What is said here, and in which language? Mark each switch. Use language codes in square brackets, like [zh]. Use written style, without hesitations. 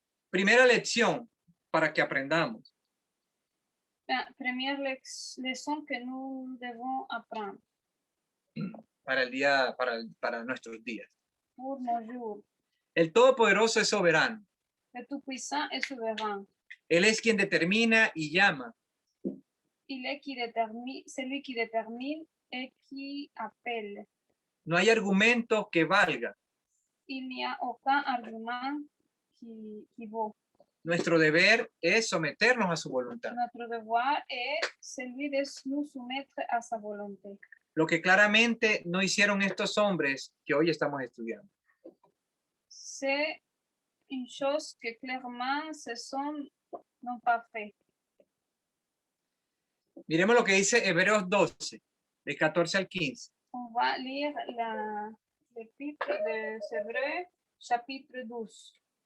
[es] Primera lección para que aprendamos. [fr] La première leçon que nous devons apprendre. [es] Para nuestros días. [fr] Pour nos jours. [es] El Todopoderoso es soberano. [fr] Le Tout-Puissant est souverain. [es] Él es quien determina y llama. [fr] Il est celui qui détermine et qui appelle. [es] No hay argumento que valga. [fr] Il n'y a aucun argument qui vaut. [es] Nuestro deber es someternos a su voluntad. [fr] Notre devoir est celui de nous soumettre à sa volonté. [es] Lo que claramente no hicieron estos hombres que hoy estamos estudiando. [fr] C'est une chose que clairement n'ont pas fait. [es] Miremos lo que dice Hebreos 12, de 14 al 15. [fr] On va lire l'épître de Hébreux, chapitre 12.